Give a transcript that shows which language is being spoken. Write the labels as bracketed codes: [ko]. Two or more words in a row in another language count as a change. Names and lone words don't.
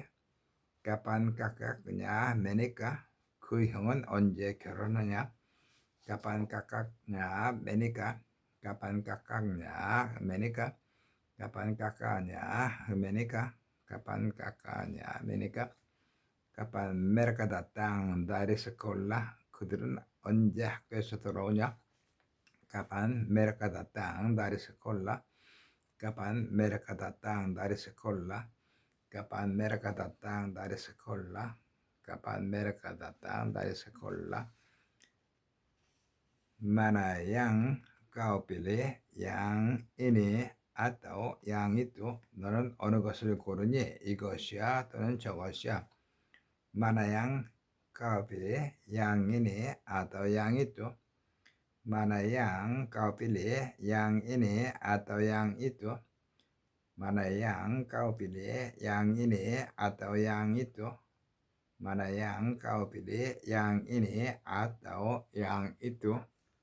[id] kapan kakaknya menikah? [ko] 그 형은 언제 결혼하냐? [id] kapan kakaknya menikah? kapan kakaknya menikah? kapan kakaknya menikah? kapan kakaknya menikah? kapan mereka datang dari sekolah? [ko] 그들은 언제 학교에서 돌아오냐? [id] kapan mereka datang dari sekolah? kapan mereka datang dari sekolah? kapan mereka datang dari sekolah? kapan mereka datang dari sekolah? mana yang kau pilih? yang ini atau yang itu? [ko] 너는 어느 것을 고르니? 이것이야 또는 저것이야? [id] mana yang kau pilih? yang ini atau yang itu? mana yang kau pilih? yang ini atau yang itu? Mana yang kau pilih, yang ini atau yang itu? Mana yang kau pilih, yang ini atau yang itu?